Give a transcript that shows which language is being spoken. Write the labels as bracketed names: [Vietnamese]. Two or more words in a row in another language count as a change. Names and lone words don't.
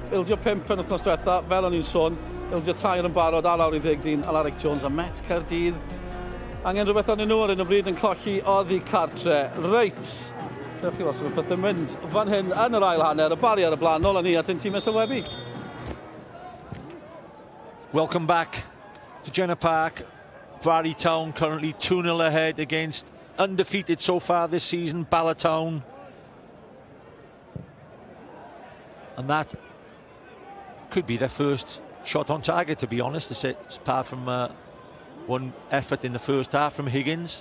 [Welsh] Ildio 5 yn wythnos diwetha, fel o'n i'n sôn, ildio 3 yn barod a lawr I 11, Alaric Jones a Met Caerdydd. Angen rhywbeth o'n nhw ar hyn o bryd yn colli oddi cartre. Reit. Dewch chi os yma beth yn mynd fan hyn yn yr ail hanner, y Bari ar y blaen, nôl â ni at ein tîm sylwebu. [English] Welcome back to Jenner Park. Bari Town currently 2-0 ahead against undefeated so far this season, Bala Town. And that could be their first shot on target, to be honest, apart from one effort in the first half from Higgins.